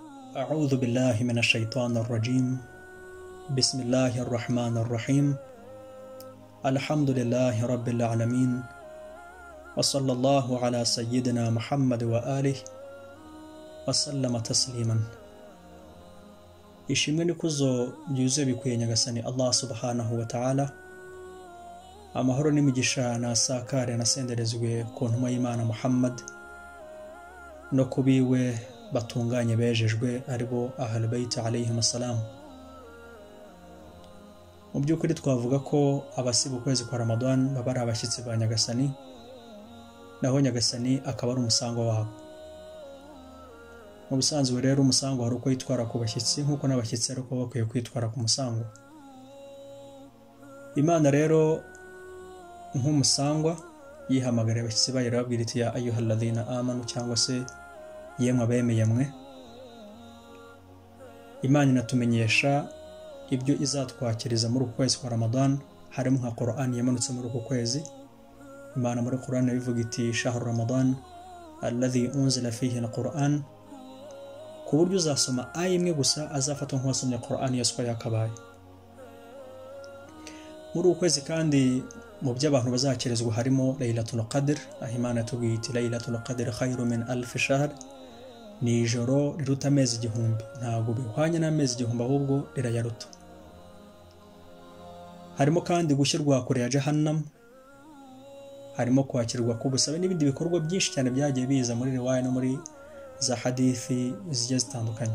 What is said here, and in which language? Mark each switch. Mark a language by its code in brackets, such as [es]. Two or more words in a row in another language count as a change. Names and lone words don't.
[ar] أعوذ بالله من الشيطان الرجيم بسم الله الرحمن الرحيم الحمد لله رب العالمين وصلى الله على سيدنا محمد وآله وسلم تسليما. [rw] ishimwe n'ikuzo byuzuye bikwiye Nyagasani Allah [ar] سبحانه وتعالى, [rw] amahoro n'imigisha nasakare nasenderezwe ku ntumwa y'Imana Muhammad no kubiwe batunganye bejejwe aribo [ar] أهل البيت عليهم السلام. [rw] Mu by'ukuri twavuga ko abasiba ukwezi kwa Ramadan baba ari abashyitsi ba Nyagasani, naho Nyagasani akaba ari umusango wabo. Mu bisanzwe rero umusango hari uko yitwara ku bashyitsi nk'uko n'abashyitsi ariko bakwiye kwitwara ku musango. Imana rero nk'umusangwa yihamagara abashyitsi bayo irababwira iti [ar] يا أيها الذين آمنوا, [rw] cyangwa se yemwe abemeye mwe. Imana inatumenyesha ibyo izatwakiriza muri uku kwezi kwa Ramadan, harimo nka Qoran yamanutse muri uku kwezi. Imana muri Qoran bivuga iti [ar] شهر رمضان الذي أنزل فيه القرآن, [rw] ku buryo uzasoma aya imwe gusa azafatwa nk'uwasomye Qoran yose uko yakabaye. Muri uku kwezi kandi mu by'abantu bazakirizwa harimo Laylatul Qadr, aho Imana yatubwiye iti [ar] ليلة القدر خير من ألف شهر, [rw] ni ijoro riruta amezi igihumbi, ntabwo bihwanye n'amezi igihumbi ahubwo rirayaruta. Harimo kandi gushyirwa kure ya Jahannam, harimo kwakirwa k'ubusabe n'ibindi bikorwa byinshi cyane byagiye biza muri riwaya no muri za hadithi zigiye zitandukanye.